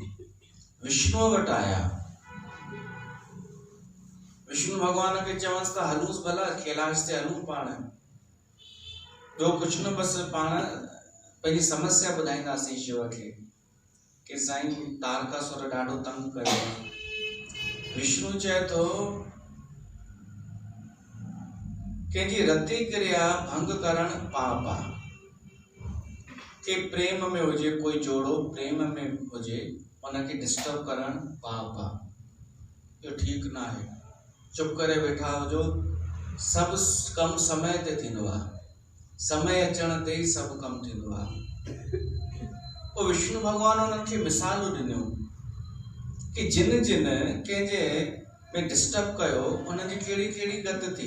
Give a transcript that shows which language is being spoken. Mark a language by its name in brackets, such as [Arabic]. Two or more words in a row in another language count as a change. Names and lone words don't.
[Sindhi] विष्णु वटि आया, विष्णु भगवान खे चवंसि था हलूंसि भला कैलाश ते हलूं पाण, ॿियो कुझु न, बसि पाण पंहिंजी समस्या ॿुधाईंदासीं शिव खे कि साईं तारकासुर ॾाढो तंग कयो। विष्णु चए थो कंहिंजी रति क्रिया भंग करण पाप आहे, के प्रेम में हुजे, कोई जोड़ो प्रेम में हुजे, उनखे डिस्टर्ब करण पाप आहे, इहो ठीकु न आहे। चुप करे वेठा हुजो, सभु कम समय ते थींदो आहे, समय अचण ते ई सभु कम थींदो आहे। पोइ विष्णु भगवान उन्हनि खे मिसालूं ॾिनियूं कि जिन जिन कंहिंजे में डिस्टर्ब कयो उनजी कहिड़ी कहिड़ी गति थी।